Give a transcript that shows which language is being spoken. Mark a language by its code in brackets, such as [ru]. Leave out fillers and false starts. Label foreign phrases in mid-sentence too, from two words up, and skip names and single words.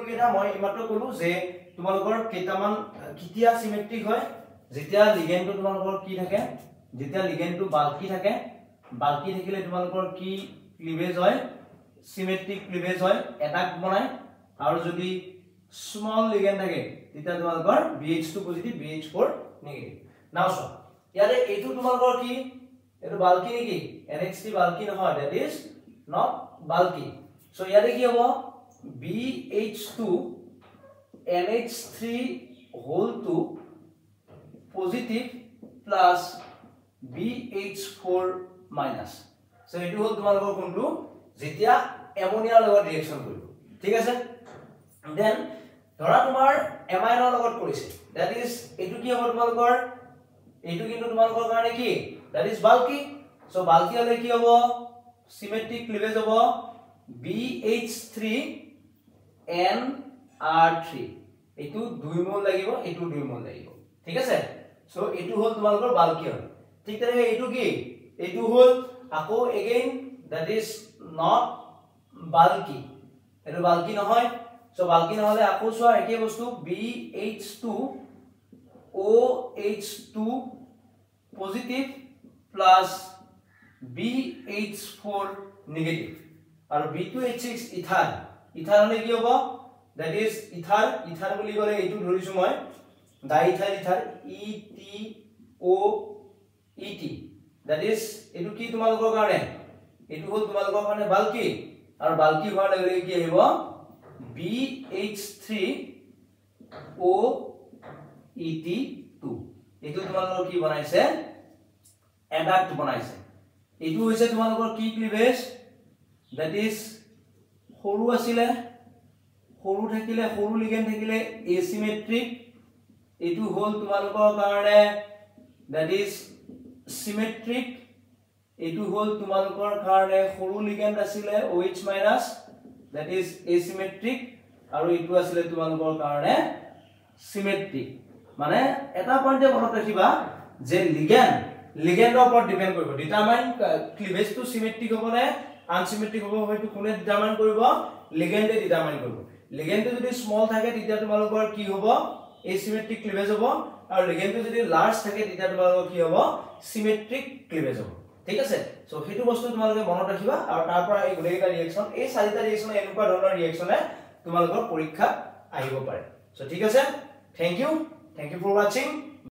[as] কেইটা মই ইমাত্ৰ কলো যে তোমালোকৰ কেইটামান কিতিয়া সিমেট্ৰিক হয় যেতিয়া লিগ্যান্ডটো তোমালোকৰ কি থাকে যেতিয়া লিগ্যান্ডটো বাল্কি থাকিলে তোমালোকৰ কি ক্লিভেজ হয় [en] symmetric cleavage [as] হয় এটাক বনাই আৰু যদি [en] small ligand [as] থাকে তেতিয়া তোমালোকৰ [en] BH2 positive BH4 negative now so [as] ইয়াতে এটো তোমালোকৰ কি এটো বাল্কি নেকি NH3 বাল্কি নহয় [en] that is not bulky so [as] ইয়াতে কি হ'ব [en] BH2 NH3 whole two positive plus BH4- so [as] এটো হ'ল তোমালোকৰ কোনটো যেতিয়া অ্যামোনিয়াৰ লগত ৰিঅ্যাকচন কৰিব ঠিক আছে দেন ধৰা তোমাৰ এমাইনৰ লগত কৰিছে [en] that is [as] এটো কি হ'ব তোমালোকৰ এটো কিন্তু তোমালোকৰ কাৰণে কি [en] that is [as] বাল্কি সো বাল্কি হলে কি হ'ব [en] symmetric cleavage [as] হ'ব BH3NR3 এটো 2 মোল লাগিব এটো 2 মোল লাগিব ঠিক আছে সো এটো হ'ল তোমালোকৰ বাল্কি হ'ল ঠিক তেনেকৈ এটো কি এটো হ'ল আকৌ [en] again that is not bulky [as] এটো bulky নহয় সো bulky নহলে আকো সোৱা একে বস্তু [en] BH2 OH2 positive plus BH4 negative [as] আৰু B2H6 [en] ether ether [as] হলে কি হ'ব [en] that is [as] ether বুলি ক'লে এইটো ধৰিছো মই [en] diethyl ether ETOET that is [as] এইটো কি তোমালোকৰ কাৰণে এইটো হ'ল তোমালোকৰ কাৰণে বাল্কি আৰু বাল্কি হোৱাৰ লগে লগে কি আহিব BH3OET2 এইটো তোমালোকৰ কি বনাইছে এডাক্ট বনাইছে এইটো হৈছে তোমালোকৰ কি [en] cleavage that is [as] সৰু আছিলে সৰু থাকিলে সৰু লিগেন্ড থাকিলে asymmetric এইটো হ'ল তোমালোকৰ কাৰণে [en] that is symmetric [as] এইটো হ'ল তোমালোকৰ কাৰণে সৰু লিগেন্ড আছিলে [en] OH- that is asymmetric [as] আৰু এইটো আছিলে তোমালোকৰ কাৰণে symmetric মানে এটা পইণ্টে মনত ৰাখিবা যে লিগেন্ডৰ ওপৰত ডিপেন্ড কৰিব [en] determine cleavage [as] টু সিমেট্ৰিক হ'ব নে আনসিমেট্ৰিক হ'ব হয়তো কোনে ডিটাৰমাইন কৰিব লিগেন্ডে ডিটাৰমাইন কৰিব লিগেন্ডটো যদি স্মল থাকে তেতিয়া তোমালোকৰ কি হ'ব [en] asymmetric cleavage [as] হ'ব আৰু লিগেন্ডটো যদি লাৰ্জ থাকে তেতিয়া তোমালোকৰ কি হ'ব [en] symmetric cleavage [as] হ'ব ঠিক আছে সো হেতু বস্তু তোমালোকে মনত ৰাখিবা আৰু তাৰ পৰা এই গোটেইটা ৰিঅ্যাকচন এই চাৰিটা ৰিঅ্যাকচন এনেকুৱা ধৰণৰ ৰিঅ্যাকচনে তোমালোকৰ পৰীক্ষা আহিব পাৰে সো ঠিক আছে [en] thank you for watching